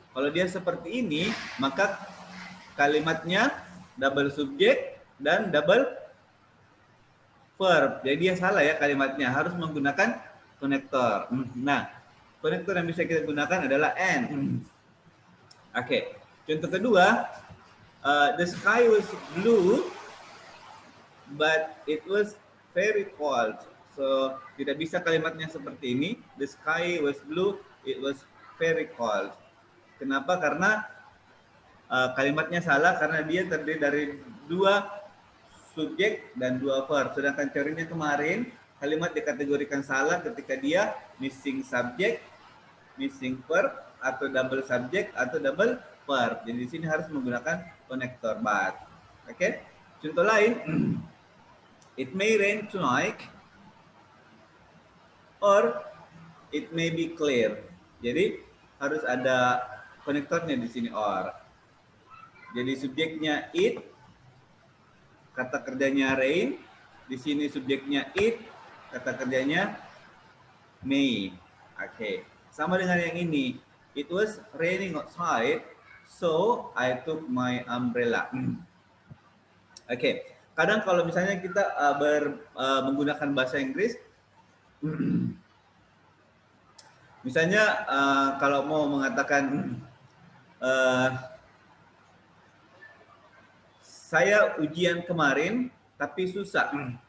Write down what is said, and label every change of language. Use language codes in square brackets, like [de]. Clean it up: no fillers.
[id] Kalau dia seperti ini, maka kalimatnya double subjek dan double verb. Jadi dia salah ya kalimatnya, harus menggunakan konektor. Nah, konektor yang bisa kita gunakan adalah and. Oke, contoh kedua, [en] the sky was blue, but it was very cold. [id] So tidak bisa kalimatnya seperti ini. [en] The sky was blue, it was very cold. [id] Kenapa? Karena kalimatnya salah karena dia terdiri dari dua subjek dan dua verb. Sedangkan teorinya kemarin kalimat dikategorikan salah ketika dia missing subject, missing verb, atau double subject atau double verb. Jadi di sini harus menggunakan konektor but. Oke. Contoh lain, [en] it may rain tonight or it may be clear. [id] Jadi harus ada konektornya di sini or. Jadi subjeknya it, kata kerjanya rain, di sini subjeknya it, kata kerjanya may. Oke. Sama dengan yang ini. [en] It was raining outside, so I took my umbrella. Oke. [id] Kadang kalau misalnya kita menggunakan bahasa Inggris, misalnya kalau mau mengatakan saya ujian kemarin tapi susah.